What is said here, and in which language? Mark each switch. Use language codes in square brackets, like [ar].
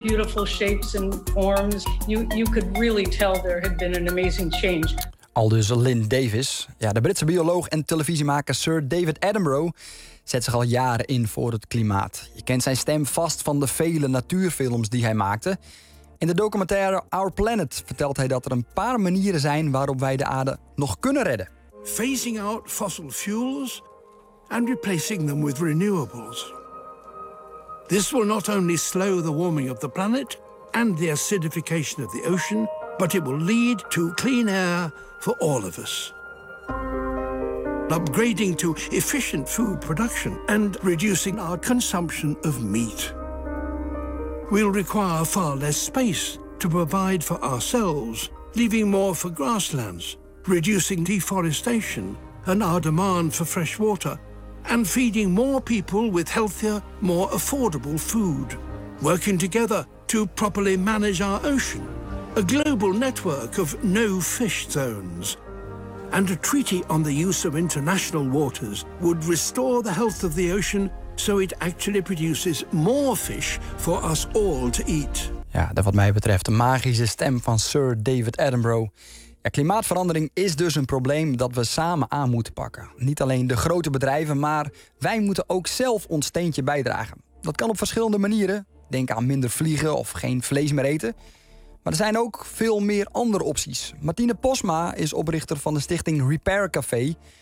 [en] beautiful shapes and forms. You could really tell there had been an amazing change. [nl] Aldus Lynn Davis. Ja, de Britse bioloog en televisiemaker Sir David Attenborough zet zich al jaren in voor het klimaat. Je kent zijn stem vast van de vele natuurfilms die hij maakte. In de documentaire Our Planet vertelt hij dat er een paar manieren zijn waarop wij de aarde nog kunnen redden. [en] Phasing out fossil fuels and replacing them with renewables. This will not only slow the warming of the planet and the acidification of the ocean, but it will lead to clean air for all of us. Upgrading to efficient food production and reducing our consumption of meat. We'll require far less space to provide for ourselves, leaving more for grasslands, reducing deforestation and our demand for fresh water, and feeding more people with healthier, more affordable food. Working together to properly manage our ocean, a global network of no-fish zones, and a treaty on the use of international waters would restore the health of the ocean so it actually produces more fish for us all to eat. [nl] Ja, dat wat mij betreft de magische stem van Sir David Attenborough. Ja, klimaatverandering is dus een probleem dat we samen aan moeten pakken. Niet alleen de grote bedrijven, maar wij moeten ook zelf ons steentje bijdragen. Dat kan op verschillende manieren. Denk aan minder vliegen of geen vlees meer eten. Maar er zijn ook veel meer andere opties. Martine Posma is oprichter van de stichting Repair Café.